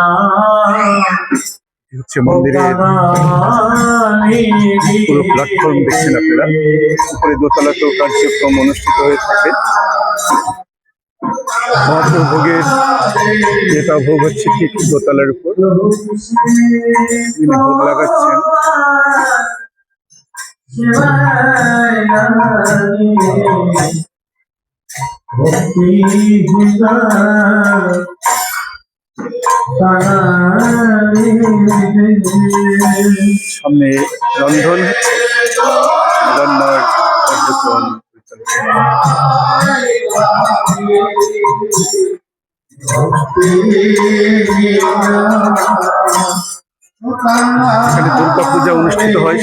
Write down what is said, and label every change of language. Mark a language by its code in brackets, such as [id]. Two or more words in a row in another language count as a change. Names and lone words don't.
[bn] হচ্ছে মন্দিরের পুরো প্ল্যাটফর্ম দেখছেন আপনারা। উপরে দোতলাতেও কার্যক্রম অনুষ্ঠিত হয়ে থাকে। মহাপ্রভোগের যেটা ভোগ হচ্ছে ঠিক দোতলার উপর, তিনি ভোগ লাগাচ্ছেন। [hi] शिवाय नारायणी भक्ति हुआ [bn] সামনে রন্ধন হচ্ছে, রান্নার কার্যক্রম এখানে দুর্গা পূজা অনুষ্ঠিত হয়।